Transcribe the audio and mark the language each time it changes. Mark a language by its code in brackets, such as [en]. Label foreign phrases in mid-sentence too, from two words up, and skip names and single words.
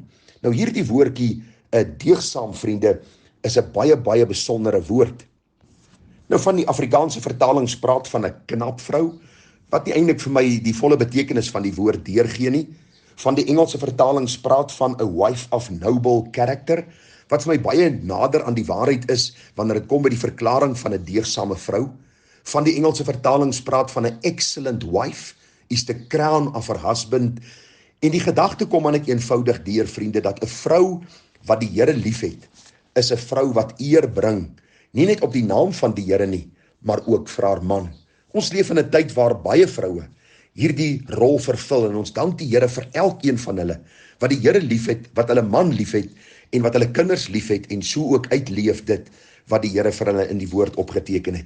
[af] Nou hierdie woordjie, 'n deegsaam vriende, is 'n baie besondere woord. Nou van die Afrikaanse vertalings praat van 'n knap vrou, wat nie eintlik vir my die volle betekenis van die woord deurgee nie. Van die Engelse vertalings praat van 'n [en] wife of noble character, [af] wat vir my baie nader aan die waarheid is wanneer dit kom by die verklaring van 'n deegsame vrou. Van die Engelse vertalings praat van 'n [en] excellent wife is the crown of her husband. [af] En die gedagte kom aan ek eenvoudig deur, vriende, dat 'n vrou wat die Here liefhet, is 'n vrou wat eer bring, nie net op die naam van die Here nie, maar ook vir haar man. Ons leef in 'n tyd waar baie vroue hierdie rol vervul en ons dank die Here vir elkeen van hulle wat die Here liefhet, wat hulle man liefhet en wat hulle kinders liefhet en so ook uitleef dit wat die Here vir hulle in die woord opgeteken het.